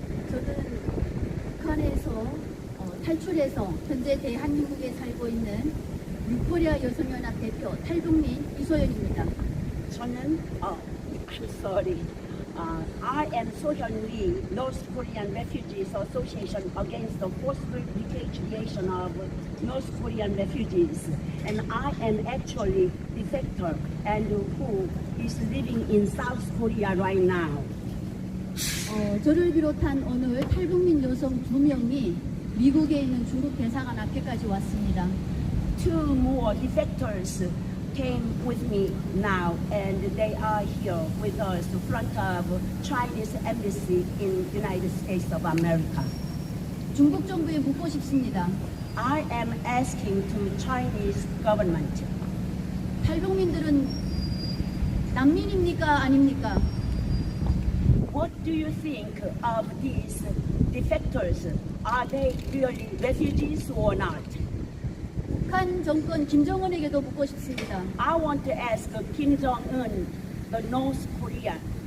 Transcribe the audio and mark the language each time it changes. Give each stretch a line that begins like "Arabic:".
Korean: 저는 북한에서 탈출해서 현재 대한민국에 살고 있는 유코리아 여성연합 대표 탈북민 이소연입니다. 저는
English: I'm sorry. I am So-hyun Lee, North Korean Refugees Association against the forcible repatriation of North Korean refugees, and I am actually defector and who is living in South Korea right now.
Korean: 저를 비롯한 오늘 탈북민 여성 2명이 미국에 있는 중국 대사관 앞에까지 왔습니다.
English: Two more defectors came with me now, and they are here with us in front of Chinese embassy in United States of America.
Korean: 중국 정부에 묻고 싶습니다.
English: I am asking to Chinese government.
Korean: 탈북민들은 난민입니까 아닙니까?
English: What do you think of these defectors? Are they really refugees or not?
Korean: 북한 정권 김정은에게도 묻고 싶습니다.
English: I want to ask Kim Jong-un, the North Korea.